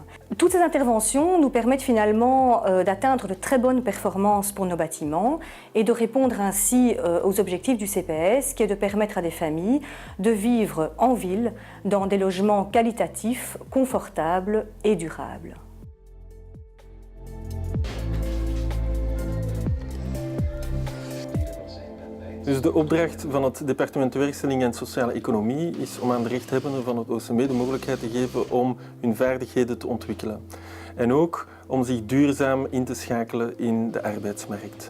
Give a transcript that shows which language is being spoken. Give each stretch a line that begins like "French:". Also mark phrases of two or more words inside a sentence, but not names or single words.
French: Toutes ces interventions nous permettent finalement d'atteindre de très bonnes performances pour nos bâtiments et de répondre ainsi aux objectifs du CPS qui est de permettre à des familles de vivre en ville dans des logements qualitatifs, confortables et durables.
Dutch: Dus de opdracht van het departement Werkstelling en Sociale Economie is om aan de rechthebbenden van het OCM de mogelijkheid te geven om hun vaardigheden te ontwikkelen. En ook om zich duurzaam in te schakelen in de arbeidsmarkt.